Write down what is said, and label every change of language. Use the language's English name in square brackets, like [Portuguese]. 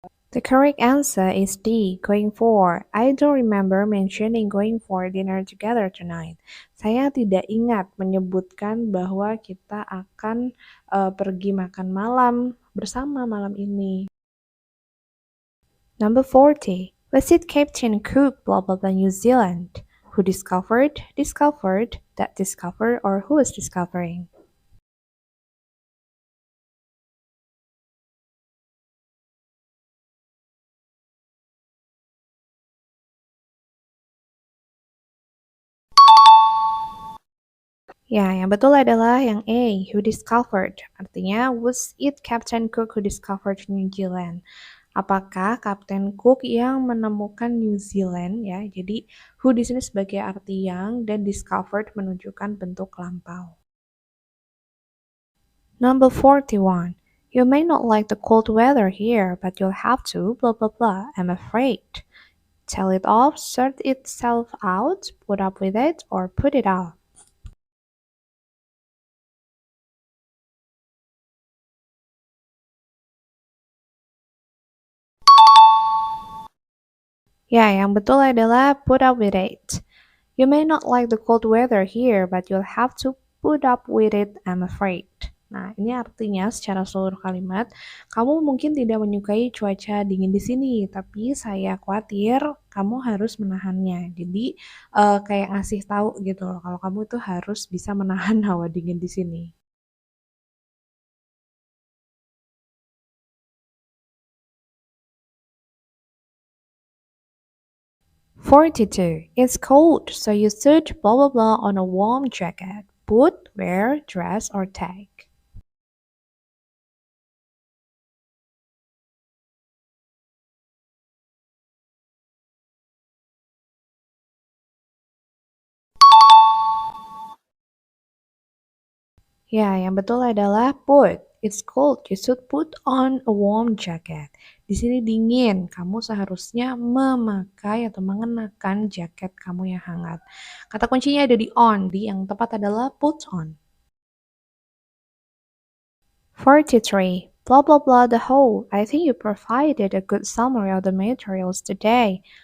[English] The correct answer is D, going for. I don't remember mentioning going for dinner together tonight. [Indonesian] Saya tidak ingat menyebutkan bahwa kita akan pergi makan malam bersama malam ini. [English] Number 40. Was it Captain Cook blah blah blah New Zealand who discovered, that discover, or who was discovering? [Indonesian] Ya, yang betul adalah yang A, [English] who discovered. [Indonesian] Artinya, [English] was it Captain Cook who discovered New Zealand? [Indonesian] Apakah Kapten Cook yang menemukan New Zealand ya? Jadi, who di sini sebagai arti yang dan discovered menunjukkan bentuk lampau. [English] Number 41. You may not like the cold weather here, but you'll have to blah blah blah. I'm afraid. Tell it off, sort itself out, put up with it, or put it off. [Indonesian] Ya, yang betul adalah [English] put up with it. You may not like the cold weather here, but you'll have to put up with it, I'm afraid. [Indonesian] Nah, ini artinya secara seluruh kalimat, kamu mungkin tidak menyukai cuaca dingin di sini, tapi saya khawatir kamu harus menahannya. Jadi, kayak ngasih tahu gitu loh, kalau kamu tuh harus bisa menahan hawa dingin di sini. 42. [English] It's cold, so you should blah blah blah on a warm jacket. Put, wear, dress, or take. [Indonesian] Ya, yang betul adalah put. [English] It's cold, you should put on a warm jacket. [Indonesian] Di sini dingin, kamu seharusnya memakai atau mengenakan jaket kamu yang hangat. Kata kuncinya ada di on, di yang tepat adalah [English] put on. 43. Blah blah blah the whole. I think you provided a good summary of the materials today.